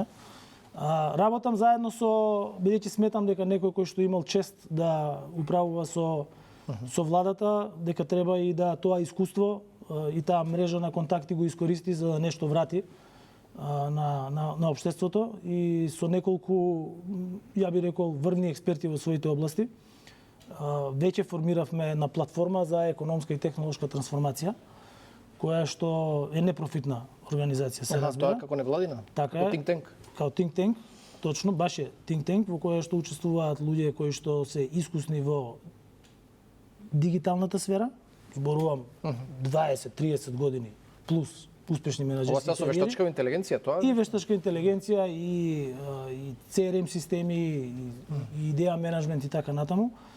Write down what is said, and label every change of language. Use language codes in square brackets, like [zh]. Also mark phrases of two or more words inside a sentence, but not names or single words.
[mk] Работам заедно со, бидејќи сметам дека некој кој што имал чест да управува со владата, дека треба и да тоа искуство и таа мрежа на контакти го искористи за да нешто врати на општеството и со неколку, ја би рекол, врвни експерти во своите области. Веќе формиравме на платформа за економска и технолошка трансформација, која што е непрофитна организација, се разбира. Тоа како невладина? Така како е. [en] think tank? [mk] Као [en] think tank, [mk] точно, баш е [en] think tank [mk] во која што учествуваат луѓе кои што се искусни во дигиталната сфера. Зборувам 20-30 години плюс успешни менаџерски Ова се со вештачка интелигенција, тоа? И вештачка интелигенција, и CRM системи, и идеја менеджмент и така натаму.